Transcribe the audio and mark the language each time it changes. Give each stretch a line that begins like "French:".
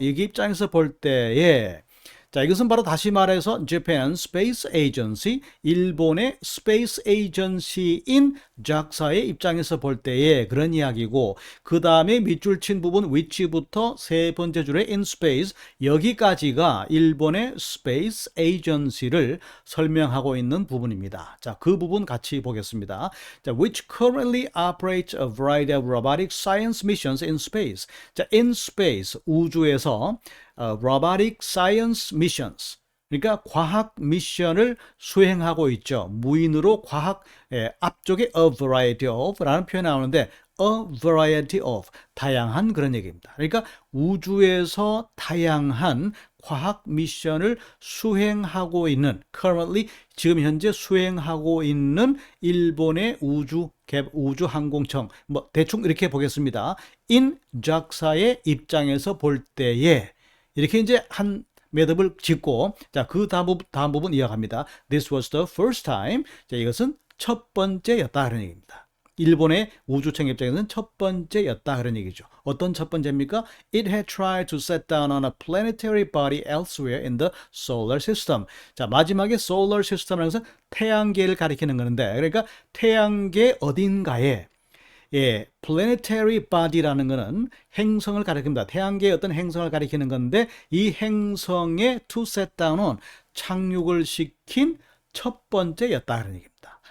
Korean: 여기 입장에서 볼 때에 자, 이것은 바로 다시 말해서 Japan Space Agency, 일본의 Space Agency인 JAXA의 입장에서 볼 때의 그런 이야기고, 그 다음에 밑줄 친 부분 which부터 세 번째 줄의 in space, 여기까지가 일본의 Space Agency를 설명하고 있는 부분입니다. 자, 그 부분 같이 보겠습니다.
English: 자, which currently operates a variety of robotic science missions in space.
Korean: 자, in space, 우주에서 robotic science missions, 그러니까 과학 미션을 수행하고 있죠. 무인으로 과학, 앞쪽에 a variety of 라는 표현이 나오는데 a variety of, 다양한 그런 얘기입니다. 그러니까 우주에서 다양한 과학 미션을 수행하고 있는, currently 지금 현재 수행하고 있는 일본의 우주항공청, 뭐 대충 이렇게 보겠습니다. in JAXA의 입장에서 볼 때에 이렇게 이제 한 매듭을 짓고, 자, 그 다음 부분 이어갑니다.
English: This was the first time.
Korean: 자, 이것은 첫 번째였다. 그런 얘기입니다. 일본의 우주청 입장에서는 첫 번째였다. 그런 얘기죠. 어떤 첫 번째입니까?
English: It had tried to set down on a planetary body elsewhere in the solar system.
Korean: 자, 마지막에 solar system이라는 것은 태양계를 가리키는 건데, 그러니까 태양계 어딘가에 planetary body라는 것은 행성을 가리킵니다. 태양계의 어떤 행성을 가리키는 건데 이 행성에
English: to set down on,
Korean: 착륙을 시킨 첫 번째였다 그런 얘기입니다.